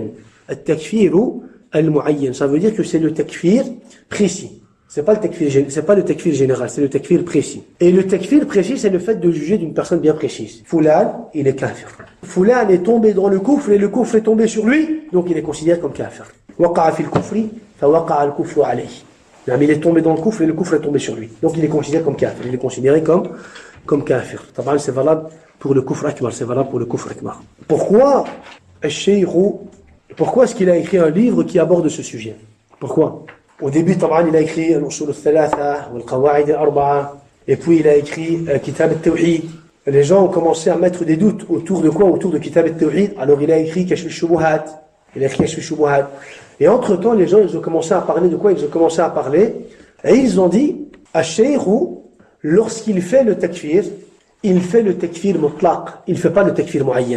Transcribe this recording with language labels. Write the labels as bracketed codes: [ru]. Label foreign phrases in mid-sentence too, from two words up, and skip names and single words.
[fr] Le [ar] تكفير المعين. [fr] Ça veut dire que c'est le takfir précis. C'est pas le takfir général, c'est le takfir précis. Et le takfir précis, c'est le fait de juger d'une personne bien précise. Fulan, il est kafir. Fulan est tombé dans le kufr et le kufr est tombé sur lui, donc il est considéré comme kafir. [ar] وقع في الكفر فوقع الكفر عليه. [fr] Il est tombé dans le kufr et le kufr est tombé sur lui. Donc il est considéré comme kafir. Il est considéré comme kafir. C'est valable pour le [ar] كفر أكبر. [fr] C'est valable pour le [ar] كفر أكبر. [fr] Pourquoi est-ce qu'il a écrit un livre qui aborde ce sujet? Pourquoi? Au début, il a écrit al-usul al-thalatha, al-qawa'id al-arba'a, et puis il a écrit Kitab al-Tawhid. Les gens ont commencé à mettre des doutes autour de quoi? Autour de Kitab al-Tawhid. Alors il a écrit Kashf al-Shubuhat. Et entre-temps, les gens, ils ont commencé à parler de quoi? Ils ont commencé à parler, et ils ont dit, Ash-Shaykhu, lorsqu'il fait le takfir, il fait le [ar] تكفير مطلق, [fr] il ne fait pas le [ar] تكفير معين.